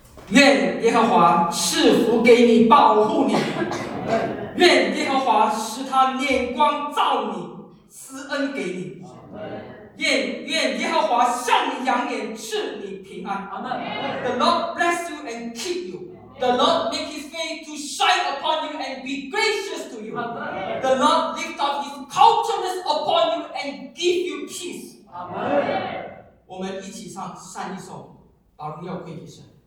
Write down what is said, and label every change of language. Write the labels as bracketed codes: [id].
[zh] 愿耶和华赐福给你，保护你，愿耶和华使他脸光照你，施恩给你，愿耶和华向你扬眼，赐你平安。 [en] Amen. The Lord bless you and keep you. The Lord make his face to shine upon you and be gracious to you. Amen. The Lord lift up his countenance upon you and give you peace. Amen. [zh] 我们一起唱上一首，把荣耀归给神。